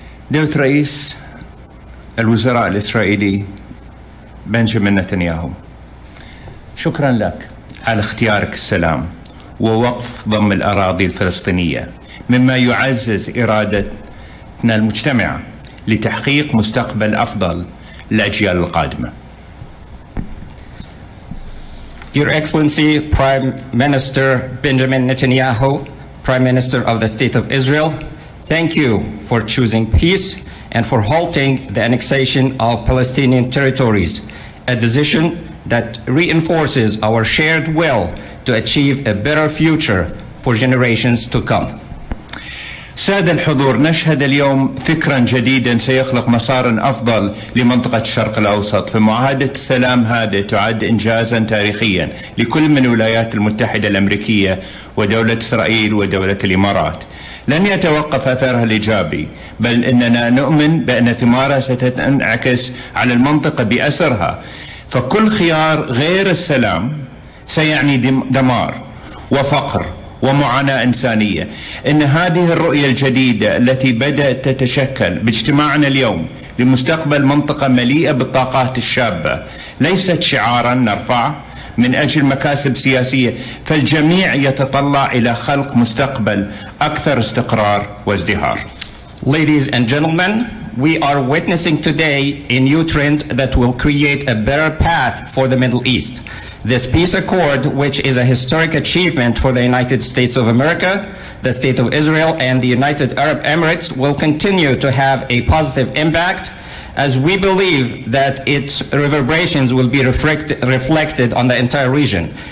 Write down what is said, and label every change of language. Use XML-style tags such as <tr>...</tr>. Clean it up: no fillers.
<ar>دولة رئيس الوزراء الإسرائيلي بنجامين نتنياهو، شكرا لك على اختيارك السلام ووقف ضم الأراضي الفلسطينية، مما يعزز إرادتنا المجتمعة لتحقيق مستقبل أفضل للأجيال القادمة.</ar> <en>Your Excellency Prime Minister Benjamin Netanyahu, Prime Minister of the State of Israel, thank you for choosing peace and for halting the annexation of Palestinian territories, a decision that reinforces our shared will to achieve a better future for generations to come.</en> <ar>سادة الحضور، نشهد اليوم فكرا جديدا سيخلق مسارا أفضل لمنطقة الشرق الأوسط، فمعاهدة السلام هذه تعد إنجازا تاريخيا لكل من الولايات المتحدة الأمريكية ودولة إسرائيل ودولة الإمارات. لن يتوقف أثرها الإيجابي، بل إننا نؤمن بأن ثمارها ستنعكس على المنطقة بأسرها، فكل خيار غير السلام سيعني دمار وفقر ومعاناة إنسانية. إن هذه الرؤية الجديدة التي بدأت تتشكل باجتماعنا اليوم لمستقبل منطقة مليئة بالطاقات الشابة ليست شعارا نرفعه من أجل مكاسب سياسية، فالجميع يتطلع إلى خلق مستقبل أكثر استقرار وازدهار.</ar> <en>Ladies and gentlemen, we are witnessing today a new trend that will create a better path for the Middle East. This peace accord, which is a historic achievement for the United States of America, the State of Israel, and the United Arab Emirates, will continue to have a positive impact, as we believe that its reverberations will be reflected on the entire region.</en>